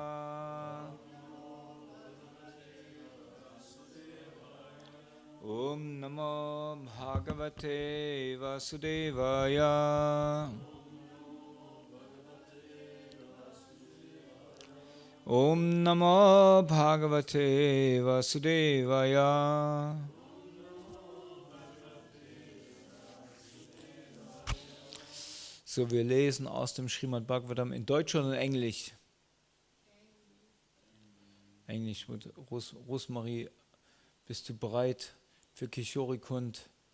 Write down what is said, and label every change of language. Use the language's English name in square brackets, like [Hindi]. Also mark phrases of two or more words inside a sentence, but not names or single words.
[Sanskrit] ॐ नमो भगवते वासुदेवाय. ॐ नमो भगवते वासुदेवाय. [German] So, wir lesen aus dem Srimad Bhagavatam in Deutsch oder in Englisch? Englisch. Rosmarie, bist du bereit für Kishori Kund?